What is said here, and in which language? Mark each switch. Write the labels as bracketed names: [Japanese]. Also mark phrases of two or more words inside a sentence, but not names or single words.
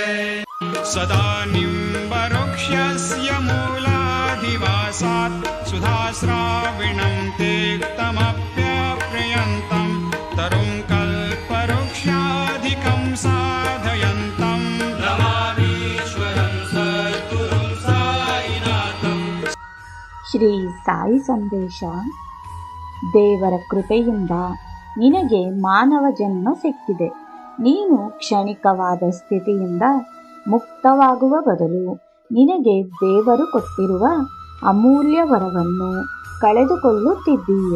[Sanskrit] सदा निम्बवृक्षस्य मूलाधिवासात् सुधाश्राविणं तेक्तमप्यप्रियन्तं तरुं कल्पवृक्षाधिकं साधयन्तं नमामीश्वरं सद्गुरुं साईनाथं। [Kannada] ಶ್ರೀ ಸಾಯಿ ಸಂದೇಶ. ದೇವರ ಕೃಪೆಯಿಂದ ನಿನಗೆ ಮಾನವ ಜನ್ಮ ಸಿಕ್ಕಿದೆ. ನೀನು ಕ್ಷಣಿಕವಾದ ಸ್ಥಿತಿಯಿಂದ ಮುಕ್ತವಾಗುವ ಬದಲು ನಿನಗೆ ದೇವರು ಕೊಟ್ಟಿರುವ ಅಮೂಲ್ಯ ವರವನ್ನು ಕಳೆದುಕೊಳ್ಳುತ್ತಿದ್ದೀಯೆ.